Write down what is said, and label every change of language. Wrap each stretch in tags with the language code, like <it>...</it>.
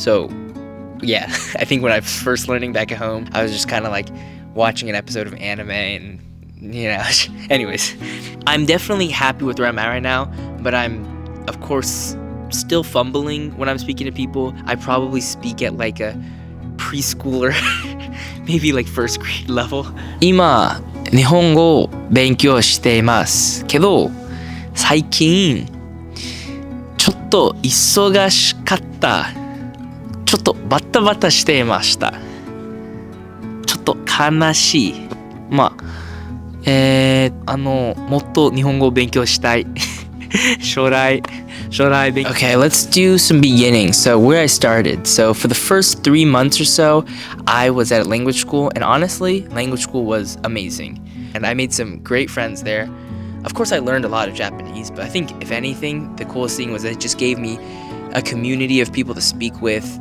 <en>So yeah, I think when I was first learning back at home, I was just kind of like watching an episode of anime and, you know, anyways. I'm definitely happy with where I'm at right now, but I'm, of course, still fumbling when I'm speaking to people. I probably speak at like a preschooler, maybe like first grade level.</en> <ja>今、日本語を勉強していますけど、最近、ちょっと忙しかった。ちょっとバタバタしていました。ちょっと悲しい。まあ、もっと日本語を勉強したい。将来勉強。</ja> <en>Okay, let's do some beginning. So where I started. So for the first 3 months or so, I was at a language school, and honestly, language school was amazing. And I made some great friends there. Of course, I learned a lot of Japanese, but I think if anything, the coolest thing was that it just gave me a community of people to speak with.</en>